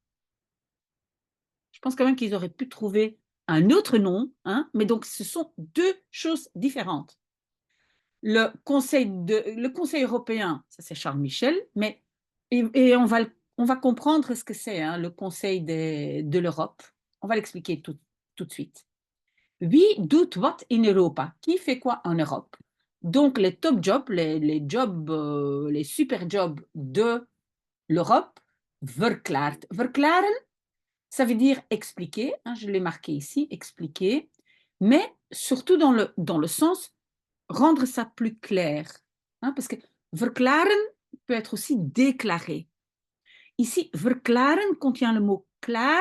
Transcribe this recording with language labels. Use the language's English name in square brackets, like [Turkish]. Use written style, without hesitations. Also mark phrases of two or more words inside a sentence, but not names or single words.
[French] Je pense quand même qu'ils auraient pu trouver un autre nom, hein, mais donc ce sont deux choses différentes. Le Conseil européen, ça c'est Charles Michel, mais et on va comprendre ce que c'est, hein, le Conseil de l'Europe. On va l'expliquer tout de suite. [Dutch] Wie doet wat in Europa? [French] Qui fait quoi en Europe? Donc les [English] top jobs, [French] les jobs, les [English] super jobs [French] de l'Europe, verklaart. Verklaren, ça veut dire expliquer, hein, je l'ai marqué ici, expliquer, mais surtout dans le sens rendre ça plus clair. Hein, parce que verklaren peut être aussi déclarer. Ici, verklaren contient le mot klaar.